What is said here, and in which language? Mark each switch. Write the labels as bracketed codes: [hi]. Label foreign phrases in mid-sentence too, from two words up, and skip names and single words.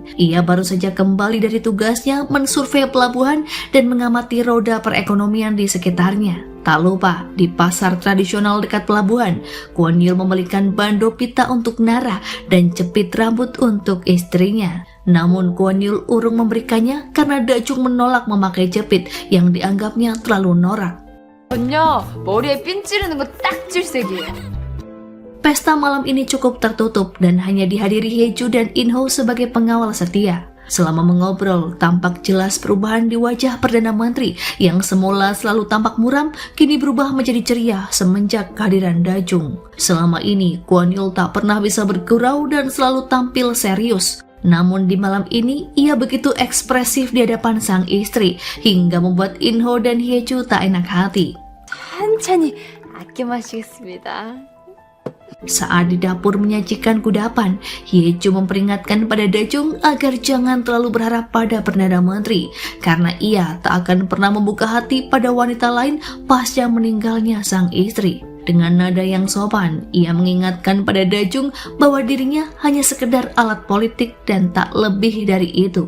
[id] Ia baru saja kembali dari tugasnya mensurvei pelabuhan dan mengamati roda perekonomian di sekitarnya. Tak lupa, di pasar tradisional dekat pelabuhan, Kwon Yul membelikan bando pita untuk Nara dan jepit rambut untuk istrinya. Namun Kwon Yul urung memberikannya karena Da Jung menolak memakai jepit yang dianggapnya terlalu norak. [ko] 전요 머리에 핀 찌르는 거 딱 질색이에요. [id] Pesta malam ini cukup tertutup dan hanya dihadiri Hee Ju dan In Ho sebagai pengawal setia. Selama mengobrol, tampak jelas perubahan di wajah Perdana Menteri yang semula selalu tampak muram, kini berubah menjadi ceria semenjak kehadiran Da Jung. Selama ini, Kwon Yul tak pernah bisa bergurau dan selalu tampil serius. Namun di malam ini, ia begitu ekspresif di hadapan sang istri, hingga membuat In Ho dan Hee Ju tak enak hati. [ko] 천천히 아껴 마시겠습니다. [id] Saat di dapur menyajikan kudapan, Hee Ju memperingatkan pada Da Jung agar jangan terlalu berharap pada Perdana Menteri, karena ia tak akan pernah membuka hati pada wanita lain pasca meninggalnya sang istri. Dengan nada yang sopan, ia mengingatkan pada Da Jung bahwa dirinya hanya sekedar alat politik dan tak lebih dari itu.